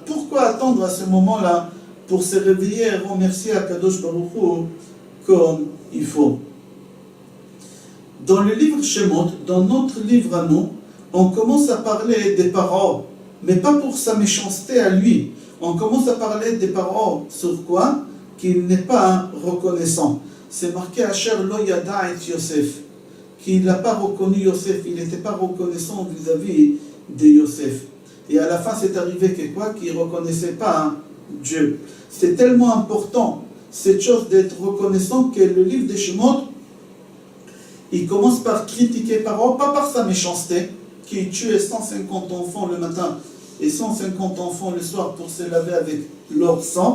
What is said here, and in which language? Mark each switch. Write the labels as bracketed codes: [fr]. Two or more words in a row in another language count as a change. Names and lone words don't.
[fr] Pourquoi attendre à ce moment-là pour se réveiller et remercier [he] הקדוש ברוך הוא [fr] comme il faut? Dans le livre Shemot, dans notre livre à nous, on commence à parler des paroles, mais pas pour sa méchanceté à lui. On commence à parler des paroles sur quoi? Qu'il n'est pas reconnaissant. C'est marqué [he] אשר לא ידע את יוסף, [fr] qu'il n'a pas reconnu Yosef, il n'était pas reconnaissant vis-à-vis de Yosef. Et à la fin, c'est arrivé que quoi? Qu'il ne reconnaissait pas Dieu. C'est tellement important, cette chose d'être reconnaissant, que le livre des Shemot, il commence par critiquer Paro, pas par sa méchanceté, qui tuait 150 enfants le matin et 150 enfants le soir pour se laver avec leur sang.